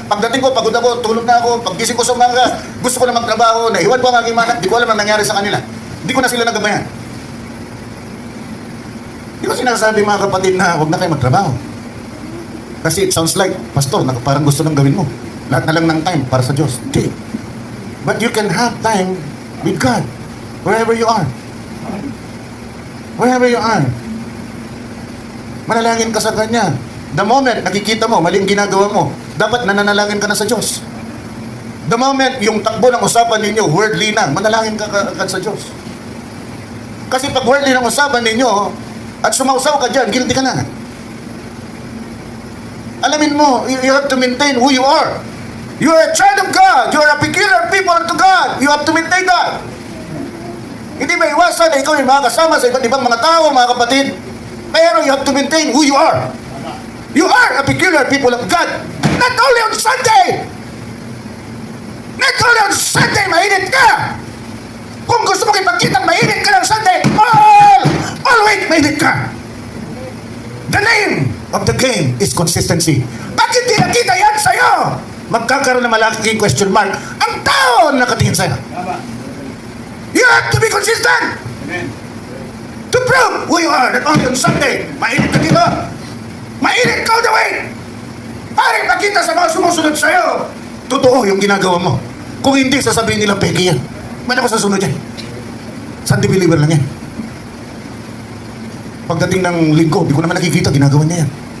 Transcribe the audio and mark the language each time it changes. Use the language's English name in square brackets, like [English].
[Filipino] Pagdating ko, pagod ako, tulog na ako, paggising ko sa umaga, gusto ko na magtrabaho, naiwan ko ang aking mga anak, di ko alam ang nangyari sa kanila. Hindi ko na sila nagabayan. Di ko sinasabi mga kapatid na huwag na kayo magtrabaho. Kasi [English] it sounds like, [Filipino] Pastor, parang gusto nang gawin mo. Lahat na lang ng time para sa Diyos. Hindi. [English] But you can have time with God. Wherever you are. Wherever you are. [Filipino] Manalangin ka sa Kanya. [English] The moment [Filipino] nakikita mo, maling ginagawa mo, dapat nananalangin ka na sa Diyos. The moment yung takbo ng usapan ninyo, worldly na, manalangin ka agad sa Diyos. Kasi pag worldly ng usapan ninyo, at sumausaw ka dyan, guilty ka na. Alamin mo, [English] you have to maintain who you are. You are a child of God. You are a peculiar people unto God. You have to maintain that. [Filipino] Hindi may iwasan na ikaw yung makakasama sa iba't ibang mga tao, mga kapatid. [English] Pero you have to maintain who you are. You are a peculiar people of God. Not only on Sunday. Not only on Sunday, [Filipino] mainit ka. Kung gusto mo ipagkita, mainit ka ng Sunday. Always mainit ka. [English] The name of the game is consistency. [Filipino] Pag hindi nakita yan sa'yo, magkakaroon ng malaking question mark ang tao na nakatingin sa'yo. [English] You have to be consistent. Amen. To prove who you are, not only on Sunday. [Filipino] Mainit ka dito. Mainit ka [English] all the way. [Filipino] Paring makita sa mga sumusunod sa'yo. Totoo yung ginagawa mo. Kung hindi, sasabihin nila peke yan. May ako sa sunod yan. Sunday believer lang yan. Pagdating ng linggo, di ko naman nakikita, ginagawa niya yan.